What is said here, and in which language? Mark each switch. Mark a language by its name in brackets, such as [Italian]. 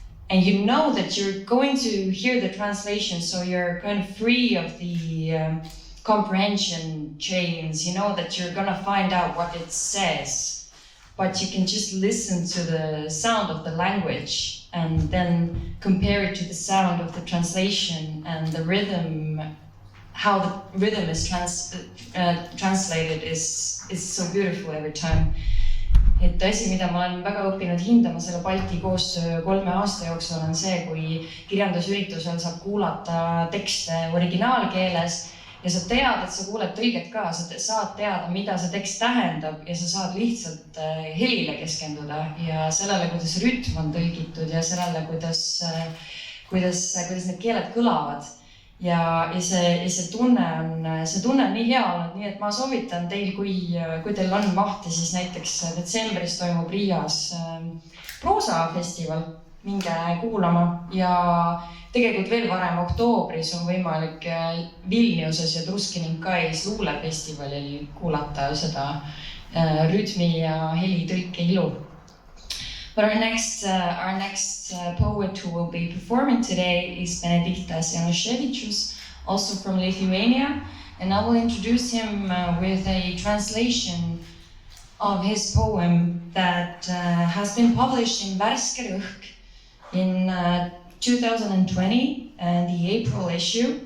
[English] and you know that you're going to hear the translation, so you're kind of free of the comprehension chains, you know that you're gonna find out what it says, but you can just listen to the sound of the language and then compare it to the sound of the translation and the rhythm, how the rhythm is translated is so beautiful every time. [Estonian] Et asi, mida ma olen väga õppinud hindama selle Balti koostöö 3 aasta jooksul, on see, kui kirjandusüritusel saab kuulata tekste originaalkeeles ja sa tead, et sa kuuled tõlget ka, sa saad teada, mida see tekst tähendab ja sa saad lihtsalt helile keskenduda ja sellele, kuidas rütm on tõlgitud ja sellele, kuidas need keeled kõlavad. Ja see tunne on nii hea olnud, nii et ma soovitan teil, kui teil on mahti, siis näiteks detsembris toimub Riias proosafestival, minge kuulama, ja tegelikult veel varem oktoobris on võimalik Vilniuses ja Druskininkais luulefestivalil kuulata seda rütmi ja heli tõlke ilu. [English] But our next poet who will be performing today is Benediktas Januševičius, also from Lithuania, and I will introduce him with a translation of his poem that has been published in Värske Rõhk in 2020, the April issue.